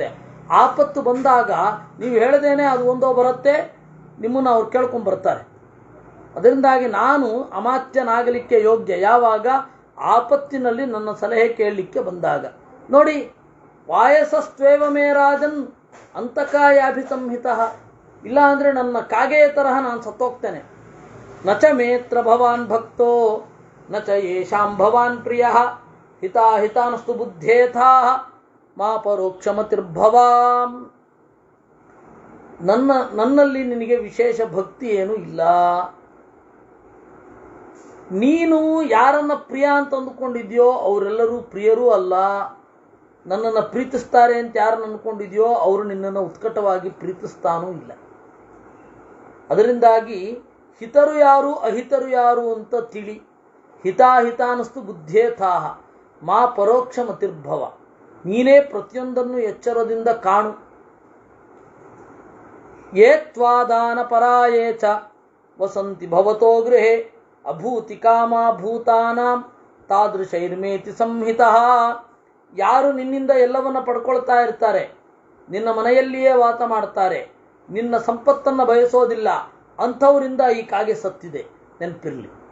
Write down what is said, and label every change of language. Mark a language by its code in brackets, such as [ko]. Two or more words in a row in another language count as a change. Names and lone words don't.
[kn] ಆಪತ್ತು ಬಂದಾಗ ನೀವು ಹೇಳದೇನೆ ಅದು ಒಂದೋ ಬರುತ್ತೆ, ನಿಮ್ಮನ್ನು ಅವ್ರು ಕೇಳ್ಕೊಂಡು ಬರ್ತಾರೆ. ಅದರಿಂದಾಗಿ ನಾನು ಅಮಾತ್ಯನಾಗಲಿಕ್ಕೆ ಯೋಗ್ಯ ಯಾವಾಗ ಆಪತ್ತಿನಲ್ಲಿ ನನ್ನ ಸಲಹೆ ಕೇಳಲಿಕ್ಕೆ ಬಂದಾಗ. [sa] ನೋಡಿ, ವಾಯಸಸ್ತ್ವೇವ ಮೇ ರಾಜನ್ ಅಂತಕಾಯಾಭಿಸಂಹಿತ. [kn] ಇಲ್ಲ ಅಂದರೆ ನನ್ನ ಕಾಗೆಯ ತರಹ ನಾನು ಸತ್ತೋಗ್ತೇನೆ. [sa] ನಚ ಮೇತ್ರ ಭವಾನ್ ಭಕ್ತೋ ನಚ ಯೇಷಾಂ ಭವಾನ್ ಪ್ರಿಯ ಹಿತಾಹಿತಾನಸ್ತು ಬುದ್ಧೇಥಾ ಮಾ ಪರೋಕ್ಷಮತಿರ್ಭವಾಂ. [kn] ನನ್ನಲ್ಲಿ ನಿನಗೆ ವಿಶೇಷ ಭಕ್ತಿ ಏನೂ ಇಲ್ಲ. ನೀನು ಯಾರನ್ನ ಪ್ರಿಯ ಅಂತ ಅಂದುಕೊಂಡಿದ್ಯೋ ಅವರೆಲ್ಲರೂ ಪ್ರಿಯರೂ ಅಲ್ಲ. ನನ್ನನ್ನು ಪ್ರೀತಿಸ್ತಾರೆ ಅಂತ ಯಾರನ್ನು ಅಂದ್ಕೊಂಡಿದ್ಯೋ ಅವರು ನಿನ್ನನ್ನು ಉತ್ಕಟವಾಗಿ ಪ್ರೀತಿಸ್ತಾನೂ ಇಲ್ಲ. ಅದರಿಂದಾಗಿ ಹಿತರು ಯಾರು ಅಹಿತರು ಯಾರು ಅಂತ ತಿಳಿ. [sa] ಹಿತಾಹಿತಾನಸ್ತು ಬುದ್ಧೇಥಾಹ ಮಾ ಪರೋಕ್ಷ ಮತಿರ್ಭವ. [kn] ನೀನೇ ಪ್ರತಿಯೊಂದನ್ನು ಎಚ್ಚರದಿಂದ ಕಾಣು. [sa] ಯೇ ತ್ವಾದಾನ ಪರಾಯೇ ಚ ವಸಂತಿ ಭವತೋ ಗೃಹೇ ಅಭೂತಿ ಕಾಮ ಭೂತಾನಾಂ ತಾದೃಶೈರ್ಮೇತಿ ಸಂಹಿತಃ. [kn] ಯಾರು ನಿನ್ನಿಂದ ಎಲ್ಲವನ್ನ ಪಡ್ಕೊಳ್ತಾ ಇರ್ತಾರೆ, ನಿನ್ನ ಮನೆಯಲ್ಲಿಯೇ ವಾಸ ಮಾಡ್ತಾರೆ, ನಿನ್ನ ಸಂಪತ್ತನ್ನು ಬಯಸೋದಿಲ್ಲ, ಅಂಥವರಿಂದ ಈ ಕಾಗೆ ಸತ್ತಿದೆ, ನೆನಪಿರಲಿ.